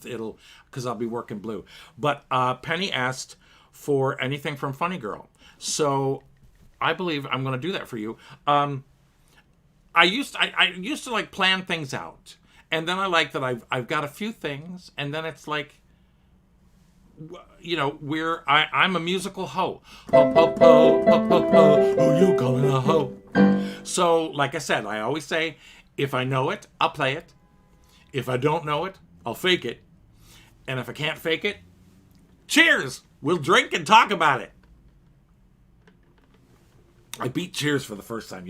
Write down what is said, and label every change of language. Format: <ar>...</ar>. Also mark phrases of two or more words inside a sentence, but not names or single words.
<en>Because I'll be working blue. But Penny asked for anything from Funny Girl. So I believe I'm going to do that for you. I used to like plan things out. And then I like that I've got a few things. And then it's like, I'm a musical hoe. Ho, ho, ho, ho, ho, ho. Who you calling a hoe? So, like I said, I always say, if I know it, I'll play it. If I don't know it, I'll fake it. And if I can't fake it, cheers! We'll drink and talk about it. I beat Cheers for the first time.</en>